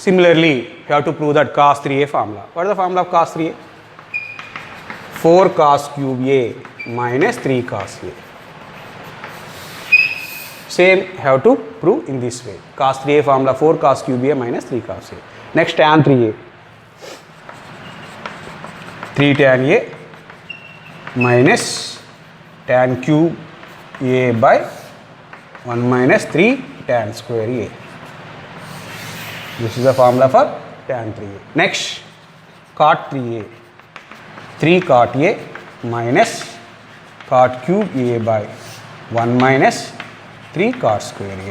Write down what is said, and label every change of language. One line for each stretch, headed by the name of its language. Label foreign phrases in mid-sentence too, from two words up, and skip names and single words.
English: Similarly, you have to prove that cos 3a formula. What is the formula of cos 3a? 4 cos cube A minus 3 cos A. Same you have to prove in this way. Cos 3a formula 4 cos cube A minus 3 cos A. Next tan 3a. 3 tan A minus tan cube A by 1 minus 3 tan square A. This is the formula for tan 3a. Next, cot 3a. 3 cot A minus cot cube A by 1 minus 3 cot square A.